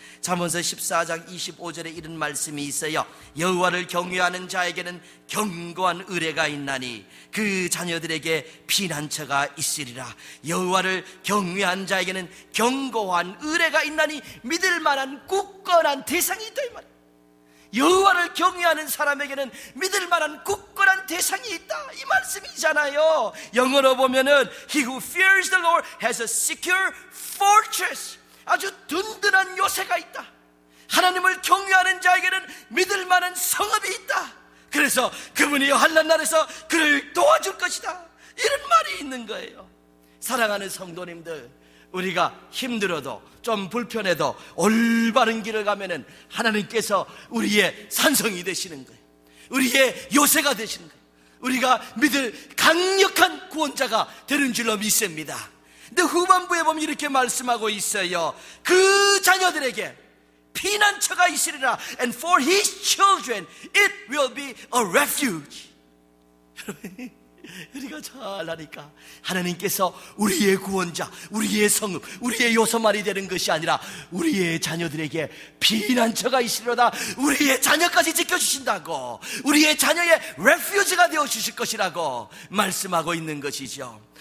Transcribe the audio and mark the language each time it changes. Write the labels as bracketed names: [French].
[Korean] 잠언서 14장 25절에 이런 말씀이 있어요. 여호와를 경외하는 자에게는 견고한 의뢰가 있나니 그 자녀들에게 피난처가 있으리라. 여호와를 경외한 자에게는 견고한 의뢰가 있나니 믿을 만한 굳건한 대상이 있다 이 말이에요. 여호와를 경외하는 사람에게는 믿을 만한 굳건한 대상이 있다 이 말씀이잖아요. 영어로 보면은 [English] He who fears the Lord has a secure fortress. [Korean] 아주 든든한 요새가 있다. 하나님을 경외하는 자에게는 믿을 만한 성읍이 있다. 그래서 그분이 환난 날에서 그를 도와줄 것이다. 이런 말이 있는 거예요. 사랑하는 성도님들, 우리가 힘들어도 좀 불편해도 올바른 길을 가면은 하나님께서 우리의 산성이 되시는 거예요. 우리의 요새가 되시는 거예요. 우리가 믿을 강력한 구원자가 되는 줄로 믿습니다. 근데 후반부에 보면 이렇게 말씀하고 있어요. 그 자녀들에게 피난처가 있으리라. [English] And for his children it will be a refuge. [Korean] 우리가 잘 아니까 하나님께서 우리의 구원자, 우리의 성읍, 우리의 요소만이 되는 것이 아니라 우리의 자녀들에게 피난처가 있으리로다. 우리의 자녀까지 지켜주신다고, 우리의 자녀의 레퓨지가 되어주실 것이라고 말씀하고 있는 것이죠.